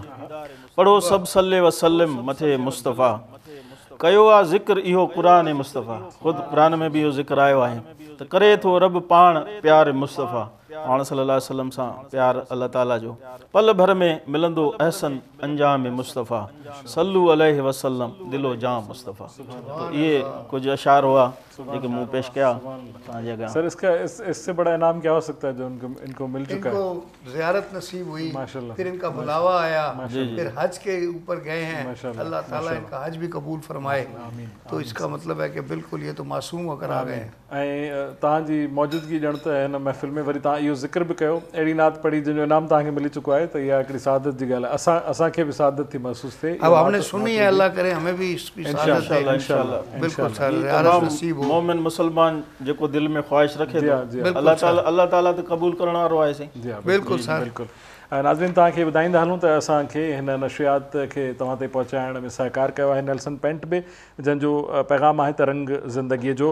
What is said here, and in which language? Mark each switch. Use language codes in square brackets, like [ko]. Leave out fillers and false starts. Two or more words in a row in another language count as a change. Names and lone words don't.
[sd] पढ़ो सभु सल्ले वसल्लम मथे मुस्तफ़ा, कयो आहे ज़िक्र इहो क़ुरान मुस्तफ़ा। ख़ुदि क़ुरान में बि इहो ज़िक्र आयो आहे त करे थो रब पाण प्यार मुस्तफ़ा। पाण [ar] صلى الله عليه وسلم [sd] सां प्यार अल्लाह ताला जो पल भर में मिलंदो अहसन अंजाम मुस्तफ़ा [ar] صلوا عليه وسلم [sd] दिलो जाम मुस्तफ़ा। [ur] تو یہ کچھ اشعار ہوا [sd] जेके मूं पेश किया तव्हांजे अॻियां। [ur] سر اس سے بڑا انعام کیا ہو سکتا ہے جو ان کو مل چکا ہے? ان کو زیارت نصیب ہوئی, ماشاءاللہ. پھر ان کا بلاوا آیا، پھر حج کے اوپر گئے ہیں, ماشاءاللہ, اللہ تعالیٰ ان کا حج بھی قبول فرمائے۔ تو اس کا مطلب ہے کہ بالکل یہ تو معصوم ہو کر آ گئے ہیں. [sd] ऐं तव्हांजी मौजूदगी ॼण त हिन महफ़िल में वरी तव्हां इहो ज़िक्र बि कयो, अहिड़ी नात पढ़ी जंहिंजो इनाम तव्हांखे मिली चुको आहे, त इहा हिकिड़ी सआदत जी ॻाल्हि आहे। असांखे बि सआदत थी महसूस थिए। [ur] اب ہم نے سنی ہے، اللہ کرے ہمیں بھی اس کی سعادت دے ان شاءاللہ. بالکل سر، زیارت نصیب ہو. [sd] मोमिन मुसलमान जेको दिल में ख्वाहिश रखे थो अल्लाह ताला त क़बूल करण वारो आहे साईं। बिल्कुल सर। बिल्कुल। नाज़रीन, तव्हांखे ॿुधाईंदा हलूं त असांखे हिन नशियात खे तव्हां ताईं पहुचाइण में सहकार कयो आहे नेल्सन पेंट बि, जंहिंजो पैगाम आहे त रंग ज़िंदगीअ जो।